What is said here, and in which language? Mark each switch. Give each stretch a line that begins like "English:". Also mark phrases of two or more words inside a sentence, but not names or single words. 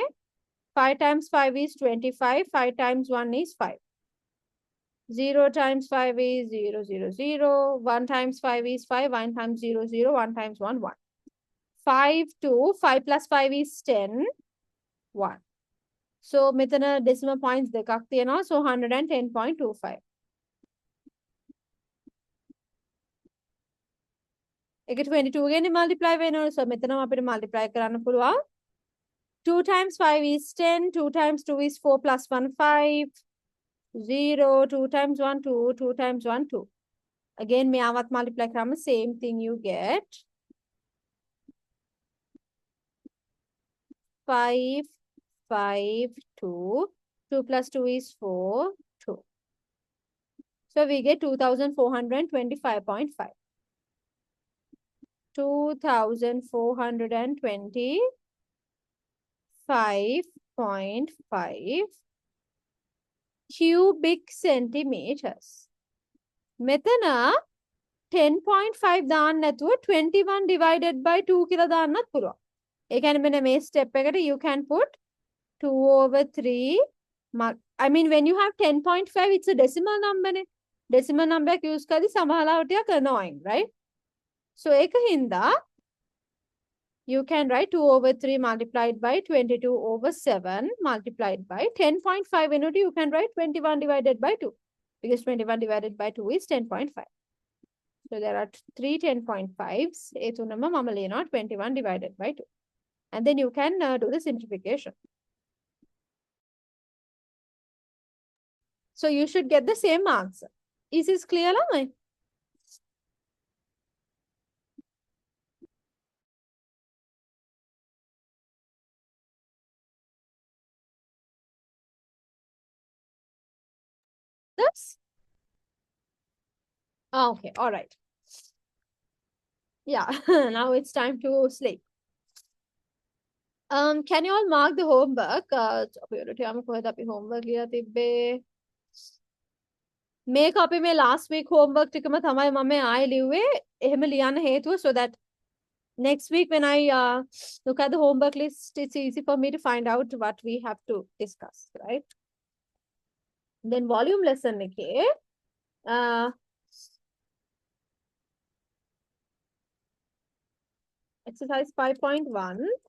English: 5 times 5 is 25. 5 times 1 is 5. 0 times 5 is 0, 0, 0. 1 times 5 is 5. 1 times 0, 0. 1 times 1, 1. 5 to 5 plus 5 is 10.
Sinhala: 1. So මෙතන
English: decimal points
Sinhala: දෙකක් තියෙනවා. So 110.25. ඒක 22 ගෙන් multiply වෙනවා. So මෙතනම අපිට multiply කරන්න පුළුවන්.
English: 2 times 5 is 10. 2 times 2 is 4 plus 1, 5. 0. 2 times 1, 2. 2 times 1, 2. Again,
Sinhala: මෙයාවත් multiply කරාම
English: same thing you get. 5, 5, 2. 2 plus 2 is 4, 2. So we get 2,425.5. 2,425.5 cubic centimeters.
Sinhala: මෙතන 10.5 දාන්න නැතුව
English: 21 divided by 2
Sinhala: කියලා දාන්නත් පුළුවන්. ඒ කියන්නේ මෙන්න මේ step එකට
English: you can put 2 over 3. I mean when you have 10.5 it's a decimal number නේ. Decimal number
Sinhala: එක use කරද්දී සමහරවිට ටිකක් annoying, right?
English: So
Sinhala: ඒක හින්දා
English: you can write 2 over 3 multiplied by 22 over 7 multiplied by 10.5 වෙනුවට you can write 21 divided by 2 because 21 divided by 2 is 10.5. So there are 3 10.5s.
Sinhala: ඒ තුනම මම ලියනවා
English: 21 divided by 2. And then you can do the simplification. So you should get the same answer. Is this clear lamai? This? Okay, all right. Yeah, now it's time to sleep. Can you all mark the homework?
Sinhala: Homework මේක අපි මේ
English: last week homework
Sinhala: ටිකම තමයි මම ආයෙ ලිව්වේ. එහෙම ලියන්න හේතුව
English: so that next week when I look at the homework list, it's easy for me to find out what we have to discuss, right? Then volume lesson එකේ exercise 5.1.